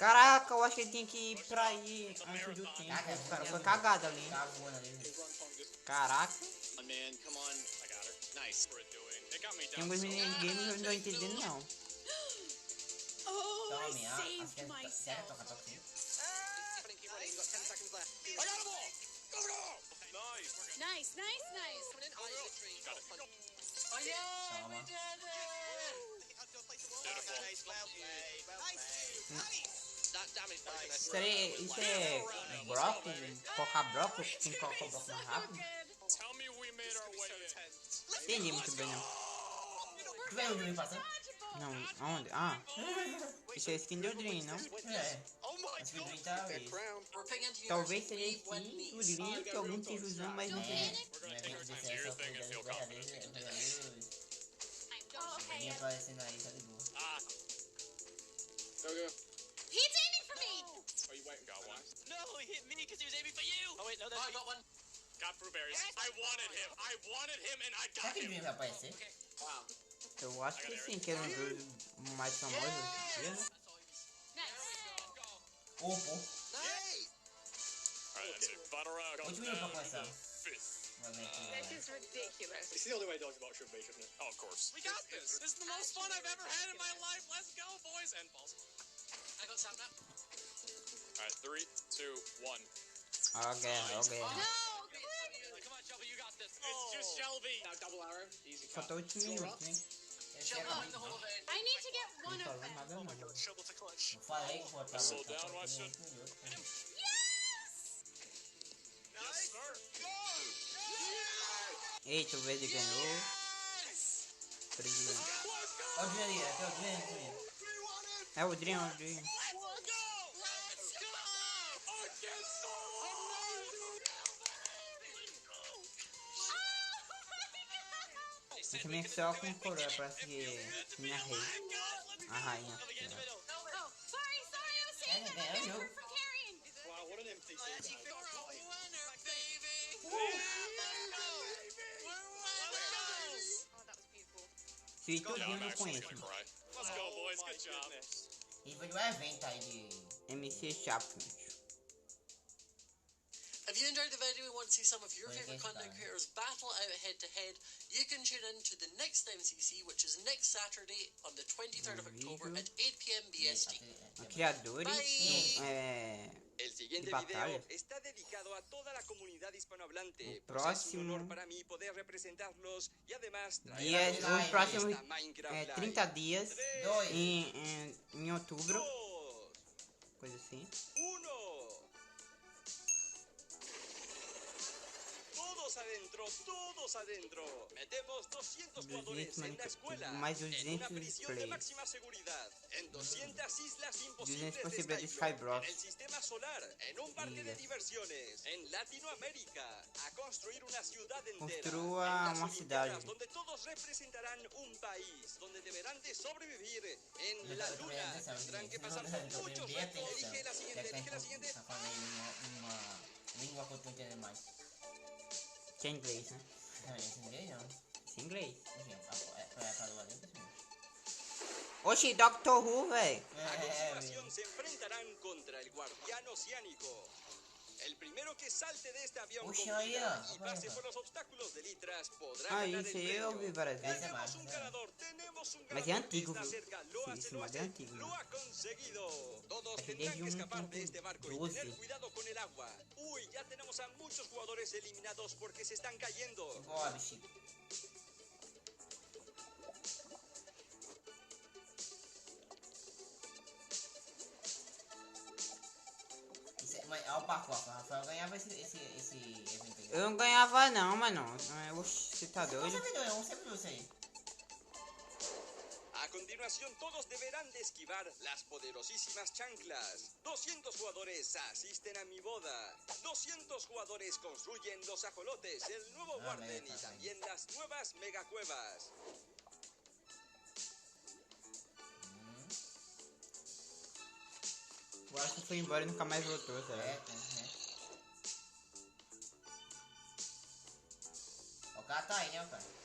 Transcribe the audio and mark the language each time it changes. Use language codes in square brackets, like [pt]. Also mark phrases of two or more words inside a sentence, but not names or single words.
[pt] Caraca, eu acho que ele tinha que ir pra aí antes do tempo. O cara foi cagado ali. Caraca. Tem alguns minigames que eu não tô entendendo não. Toma, minha. Acho que é sério, toca assim. [en] Nice. Oh yeah, we [pt] Toma. [en] did it! [pt] Isso é brócolis? Colocar brócolis? Quem coloca o brócolis mais rápido? Entendi muito bem não. Tu veio onde me passando? Não, aonde? Ah, isso é skin do Dream, não? É. Acho que o Dream tá isso. Talvez seja skin do Dream que alguém esteja usando, mas não sei. No evento desse aí só foi verdadeiros. Vinha aparecendo aí, tá de boa. [en] He's aiming for me! Oh, you went and got one. No, he hit me because he was aiming for you. Oh wait, no, that's I got one. Got blueberries. I wanted him and I [pt] Será [en] got [pt] que o [en] him. [pt] Dream vai aparecer? [en] Wow. [pt] Eu acho que sim, que é um dos mais famosos hoje em dia, né? Pô. [en] Alright, that's it. Battle round. [pt] Último minuto pra começar. [en] Fifth. This is ridiculous. It's the only way dogs about should be, shouldn't it? Oh, of course. We got this. This is the most fun I've ever had in my life. Let's go, boys and balls. I got Sam now. Alright, 3, 2, 1. Ok. No! Come on, Shelby, you got this. It's just Shelby. Now double arrow. Easy cut. [pt] Falta 8 minutos, né? Esse é [en] Shelby won the [pt] rapidinho. [en] whole event. I need to get one [pt] Não [en] of [pt] falando [en] them. [pt] nada [en] Oh my [pt] não. [en] god, shovel to clutch. [pt] Eu falei que vou estar [en] Slow down, watch it. [pt] minutos. [en] Yes, sir. [pt] Eita, o verde ganhou. 3 ganhou. Olha o Dream ali, aqui, ó, o Dream. É o Dream. Esse também é só com coroa, parece que minha rei. A rainha. [en] Oh, sorry, I was saying that [pt] ganhou o jogo. [en] for carrying. Wow, what an empty Let's season. go, winner, baby! Oh, that was beautiful. [pt] Se tudinho eu não conheço. [en] Let's go, boys. Good job. [pt] E foi de um evento aí de... MC Champions. [en] If you enjoyed the video and want to see some of your Well, favourite yes, content Dan. creators battle out head to head, you can tune in to the next MCC, which is next Saturday on the 23rd of October at 8 PM BST. [pt] Criadores [es] El siguiente [pt] de batalha. [es] video está dedicado a toda la comunidad hispanohablante. El Pues es un próximo- honor para mí poder representarlos y además traer [pt] Dias, [es] a [pt] os próximos [es] esta Minecraft Live. [pt] 30 dias Dois. em outubro, [es] Dos, [pt] coisa assim. [es] uno. Todos adentro. Metemos 200 jugadores en la escuela. [pt] Mais [es] En [pt] 200 [es] una prisión de [pt] players. [es] máxima seguridad. En 200 islas [pt] 200 [es] imposibles de [pt] possibilidades de [es] Skyblock. [pt] Skyblock. [es] En el sistema solar. En un parque de Islas. diversiones. En Latinoamérica. A construir una ciudad entera. [pt] Construa [es] En las [pt] uma [es] Olimpiadas, [pt] cidade. [es] donde todos representarán un país. Donde deberán de sobrevivir. En [pt] Eu [es] la [pt] tô [es] luna. [pt] prestando atenção, [es] Tendrán que [pt] gente. [es] pasar [pt] Eu [es] por [pt] tô [es] muchos [pt] bem [es] retos. [pt] atenção. [es] Elige la siguiente. Elige la siguiente. [pt] Tá falando aí uma língua que eu tô entendendo mais. Que é inglês, né? Não, esse inglês não. Esse é inglês. Enfim, pra lá dentro sim. Oxi, Doctor Who, velho. [es] A continuación se enfrentarán contra el guardián oceánico. El primero que salte de este avión [pt] Puxa [es] con [pt] aí, [es] vida [pt] ó. [es] y pase por los obstáculos de litras podrá [pt] Ah, [es] ganar [pt] isso [es] el [pt] aí eu vi [es] premio. [pt] várias vezes. [es] Tenemos un ganador, tenemos un [pt] Mas [es] ganador. [pt] é antigo, [es] Está [pt] viu? [es] cerca, lo hace, [pt] Esse [es] lo [pt] mod é [es] hace, [pt] antigo. [es] lo ha conseguido. Todos [pt] Acho que [es] tendrán [pt] desde [es] que escapar de [pt] 1.12. [es] este barco y tener cuidado con el agua. Uy, ya tenemos a muchos jugadores eliminados porque se están cayendo. [pt] Bora, Chico. Mas olha o parkour, o Rafael ganhava esse evento aí. Eu não ganhava não, mano. Oxi, você tá Um doido? servidor, um servidor isso aí. [es] A continuación, todos deberán de esquivar las poderosísimas chanclas. 200 jugadores asisten a mi boda. 200 jugadores construyen los ajolotes, el nuevo guarden y también las nuevas megacuevas. [pt] Agora você foi embora e nunca mais voltou, tá É, ligado? né? O cara tá aí, né, cara?